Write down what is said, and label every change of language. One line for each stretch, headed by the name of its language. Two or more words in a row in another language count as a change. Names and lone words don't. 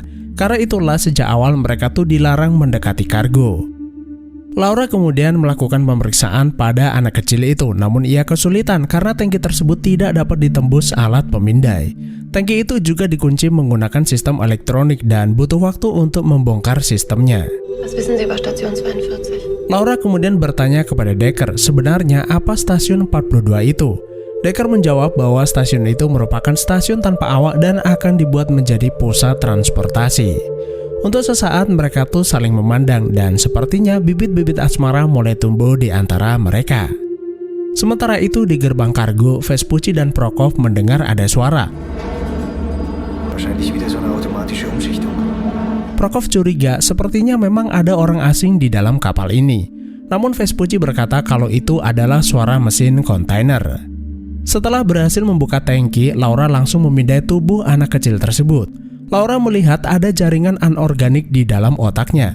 Indonesian: Karena itulah sejak awal mereka tuh dilarang mendekati kargo. Laura kemudian melakukan pemeriksaan pada anak kecil itu, namun ia kesulitan karena tangki tersebut tidak dapat ditembus alat pemindai. Tangki itu juga dikunci menggunakan sistem elektronik dan butuh waktu untuk membongkar sistemnya.
German: Was wissen Sie über Station 42?
Indonesian: Laura kemudian bertanya kepada Decker, sebenarnya apa stasiun 42 itu? Decker menjawab bahwa stasiun itu merupakan stasiun tanpa awak dan akan dibuat menjadi pusat transportasi. Untuk sesaat mereka tuh saling memandang dan sepertinya bibit-bibit asmara mulai tumbuh di antara mereka. Sementara itu di gerbang kargo, Vespucci dan Prokov mendengar ada suara.
German: Wahrscheinlich wieder so eine automatische Umschichtung.
Indonesian: Prokov curiga sepertinya memang ada orang asing di dalam kapal ini. Namun Vespucci berkata kalau itu adalah suara mesin kontainer. Setelah berhasil membuka tangki, Laura langsung memindai tubuh anak kecil tersebut. Laura melihat ada jaringan anorganik di dalam otaknya.